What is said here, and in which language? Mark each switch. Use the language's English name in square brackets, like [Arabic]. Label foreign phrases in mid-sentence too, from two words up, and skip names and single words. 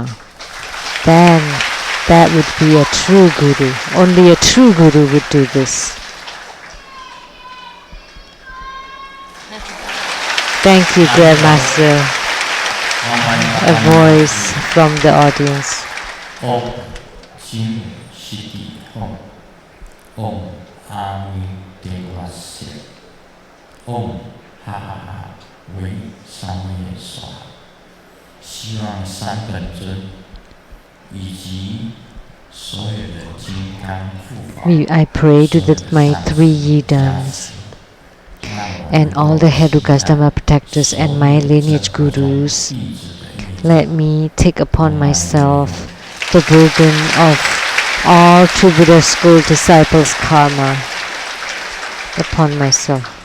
[English] Then that would be a true guru. Only a true guru would do this. Thank you, Grandmaster. A voice from the audience. Om Ami Devasya. Om Ha Ha Ha Wei Samye Swa. [Chinese] 希望三本尊以及所有的金刚护法。 [English] I pray to my three Yidams and all the Herukas Dharma protectors and my lineage gurus, let me take upon myself the burden of all true Buddha school disciples' karma upon myself.